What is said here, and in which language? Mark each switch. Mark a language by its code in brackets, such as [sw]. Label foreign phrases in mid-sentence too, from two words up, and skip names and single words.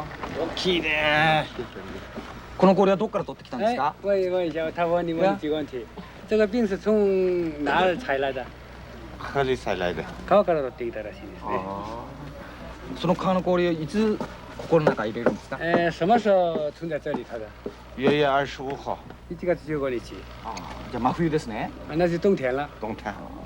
[ja] 大きいね。この氷はどこから取ってきたんですか？ [zh] 问一下，他问你问几个问题。这个病是从哪儿采来的？河里采来的。 [ja] 川から取ってきたらしいですね。その川の氷をいつここの中入れるんですか？ [zh] 什么时候存在这里头的 1月25号，？1月15 日， [ja] じゃあ真冬ですね。 [zh] 那是冬天了。冬天。